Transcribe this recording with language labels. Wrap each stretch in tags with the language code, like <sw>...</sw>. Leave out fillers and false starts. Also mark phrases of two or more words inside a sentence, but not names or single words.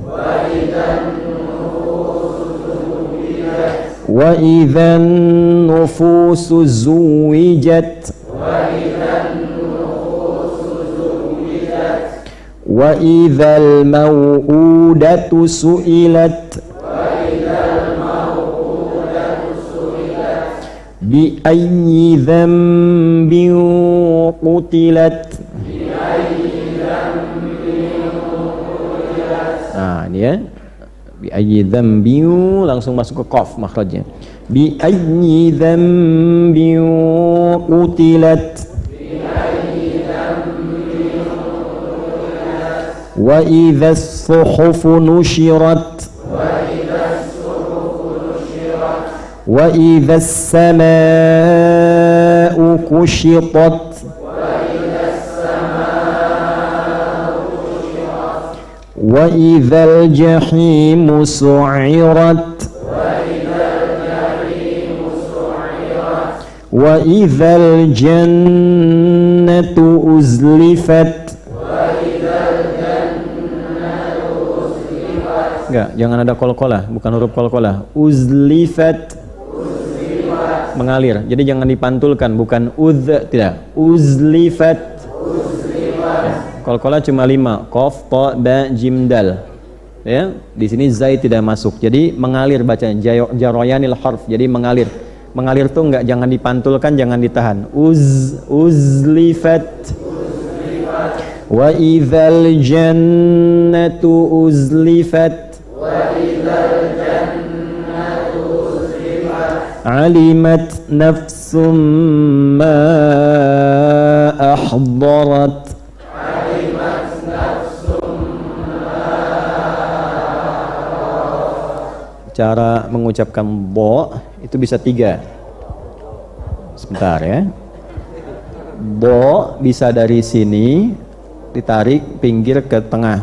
<ar>وإذا النفوس زوجت، وإذا الموءودة سئلت، بأي ذنب قتلت.</ar> <id>Nah, ini ya.</id> <ar>بأي ذنب</ar> <id>langsung masuk ke qaf makhrajnya.</id> <ar>بأي ذنب قتلت. وإذا الصحف نشرت. وإذا السماء كشطت. وإذا الجحيم سعرت. وإذا الجنة أزلفت.</ar> <id>Enggak, jangan ada qalqalah, bukan huruf qalqalah. Uzlifat. Mengalir. Jadi jangan dipantulkan, bukan tidak. Uzlifat. Qalqalah cuma 5, qaf, ta, ba, jim, dal. Ya, di sini zai tidak masuk. Jadi mengalir bacanya,</id> <ar>جريان الحرف.</ar> <id>Jadi mengalir. Mengalir tuh enggak, jangan dipantulkan, jangan ditahan.</id> <ar>Uzlifat. وإذا الجنة أزلفت. وإذا الجنة أزلفت. علمت نفس ما أحضرت.</ar> <id>Cara mengucapkan bo itu bisa 3. Sebentar ya. Bo bisa dari sini ditarik pinggir ke tengah.</id>